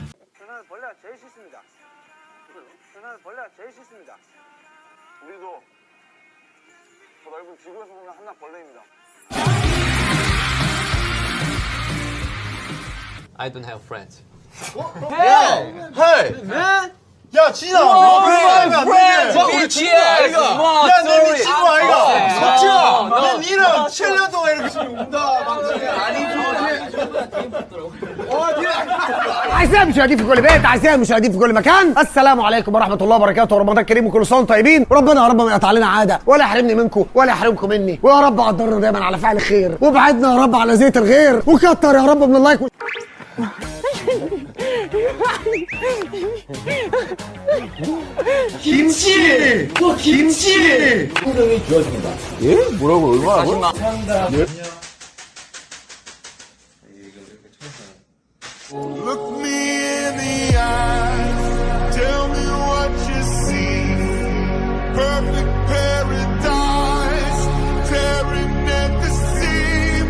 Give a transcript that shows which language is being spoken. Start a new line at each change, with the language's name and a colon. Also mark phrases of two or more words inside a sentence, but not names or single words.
Korean: 저는 벌레가 제일 싫습니다. 저는 벌레가 제일 싫습니다. 우리도 저 넓은 지구에서 보면 한낱 벌레입니다.
English: I don't have friends. Hey! Man!
Korean: 야, 진아! 너 그런 말 하면 안 되지! 우리 친구 아이가! 야, 내 친구 아이가! 석지야! 너 내 니랑 7년 동안 이렇게 지금 운다, 방송에.
Arabic: أعزائي المشاهدين في كل بيت، أعزائي المشاهدين في كل مكان، السلام عليكم ورحمة الله وبركاته، ورمضان كريم وكل سنة وانتم طيبين، وربنا يا رب ما يقطع لنا عادة، ولا يحرمني منكم، ولا يحرمكم مني، ويا رب قدرنا دايما على فعل الخير، وابعدنا يا رب على زيت الغير، وكتر يا رب من اللايك
Korean: 김치! 또 김치! 통장이 주어집니다. 예? 뭐라고? 얼마나? 감사합니다.
English: Look me in the eyes, tell me what you see. Perfect paradise, tearing at the seams.